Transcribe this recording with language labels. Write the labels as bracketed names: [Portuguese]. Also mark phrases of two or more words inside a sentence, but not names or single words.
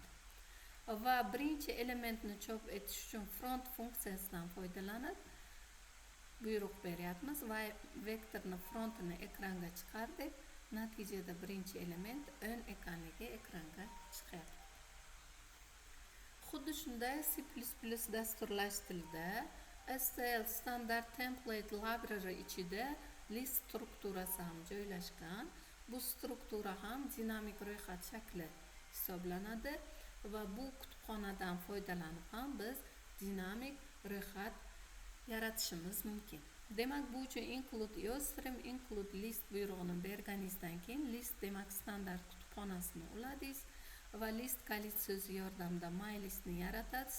[Uzbek] Va birinchi elementni chop etish uchun front funksiyasidan foydalanib buyruq beryapmiz va vektorni frontini ekranga chiqardik. Natijada birinchi element 10 ekanligi ekranga chiqyapti. Xuddi shunday C++ dasturlash tilida STL [English] standard template library [Uzbek] ichida list strukturasi ham joylashgan. Bu struktura ham dinamik ro'yxat shakli hisoblanadi va bu kutubxonadan foydalanib ham biz dinamik ro'yxat yaratishimiz mumkin. Demak, bu uchun include yozdirim, include list buyrug'ini berganingizdan keyin list demak standart kutubxonasini uladingiz va list kalit so'zi yordamida [English] my listni [Uzbek] yaratasiz.